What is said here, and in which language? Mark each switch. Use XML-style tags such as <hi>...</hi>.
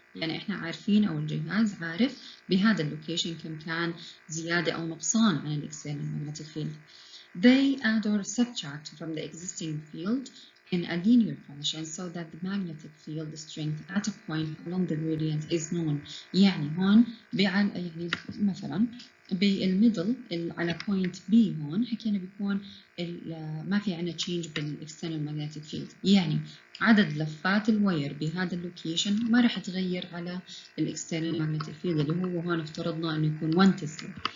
<ar>يعني إحنا عارفين أو الجهاز عارف بهذا اللوكيشن كم كان زيادة أو نقصان عن الإكسترنال magnetic field.</ar> <en>They add or subtract from the existing field in a linear fashion so that the magnetic field strength at a point along the gradient is known.</en> <ar>يعني هون يعني مثلا بالميدل على point B هون حكينا بيكون ما في عندنا change بالاكسترنال magnetic field، يعني عدد لفات الواير بهذا اللوكيشن ما راح تغير على الاكسترنال magnetic field اللي هو هون افترضنا انه يكون 1 تسلا.</ar>